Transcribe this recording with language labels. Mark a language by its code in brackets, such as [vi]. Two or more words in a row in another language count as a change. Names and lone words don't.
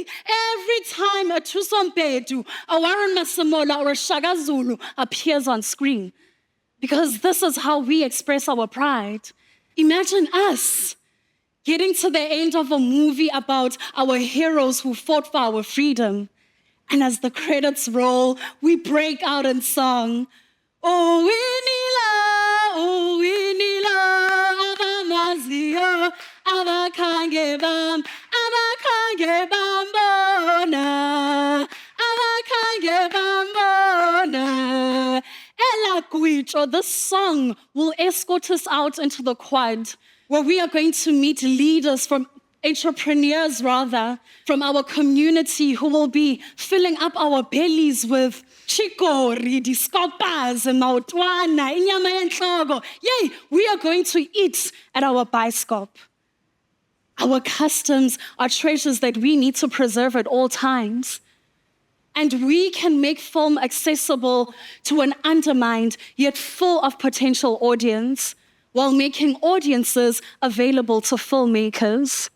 [en] every time a Thuso Mpedu, a Warren Masemola, or a Shaka Zulu appears on screen? Because this is how we express our pride. Imagine us getting to the end of a movie about our heroes who fought for our freedom. And as the credits roll, we break out in song. [zu] Oh, winila, abamazio, abakhange bambona, abakhange bambona. Ela Guicho, [en] this song will escort us out into the quad, where we are going to meet leaders entrepreneurs from our community who will be filling up our bellies with chikori, diskopas, maotwana, [zu] inyama yenhloko. [en] Yay, we are going to eat at our Bioskop. Our customs are treasures that we need to preserve at all times. And we can make film accessible to an undermined yet full of potential audience while making audiences available to filmmakers.